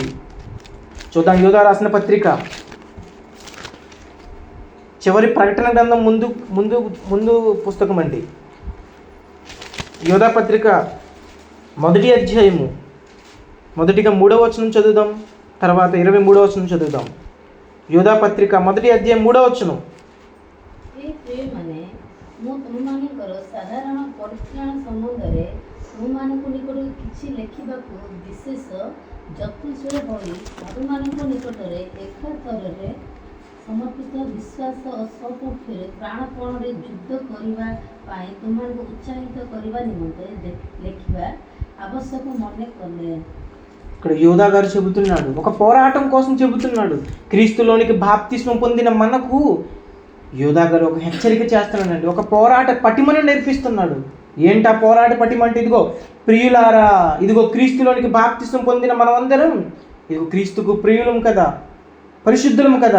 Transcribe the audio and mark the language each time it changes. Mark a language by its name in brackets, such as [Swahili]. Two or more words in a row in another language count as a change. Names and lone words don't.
[Telugu] చూద్దాం, యోధా రాసిన పత్రిక చివరి ప్రకటన గ్రంథం ముందు పుస్తకం అండి. యోధా పత్రిక 1వ అధ్యాయము మొదటిగా 3వ వచనం చదువుదాం, తర్వాత 23వ వచనం చదువుదాం. యోధా పత్రిక 1వ అధ్యాయం 3వ వచనం. [Odia] ମୁଁ ତୁମମାନଙ୍କର ସାଧାରଣ ପରିତ୍ରାଣ ସମ୍ବନ୍ଧରେ ତୁମମାନଙ୍କ ନିକଟରେ କିଛି ଲେଖିବାକୁ ବିଶେଷ ଯତ୍ନଶୀଳ ହୋଇ ତୁମମାନଙ୍କ ନିକଟରେ ଏକାଥରରେ ସମର୍ପିତ ବିଶ୍ୱାସ ଓ ସପକ୍ଷରେ ପ୍ରାଣପଣରେ ଯୁଦ୍ଧ କରିବା ପାଇଁ ତୁମମାନଙ୍କୁ ଉତ୍ସାହିତ କରିବା ନିମନ୍ତେ ଲେଖିବା ଆବଶ୍ୟକ ମନେ କଲେ. [Telugu] ఇక్కడ యోధా గారు చెబుతున్నాడు, ఒక పోరాటం కోసం చెబుతున్నాడు. క్రీస్తులోనికి బాప్తిస్మం పొందిన మనకు యోధా గారు ఒక హెచ్చరిక చేస్తున్నాడండి. ఒక పోరాట పటిమను నేర్పిస్తున్నాడు. ఏంటా పోరాట పటిమ అంటే, ఇదిగో ప్రియులారా, ఇదిగో క్రీస్తులోనికి బాప్తిస్మం పొందిన మనమందరం ఇదిగో క్రీస్తుకు ప్రియులం కదా, పరిశుద్ధులం కదా.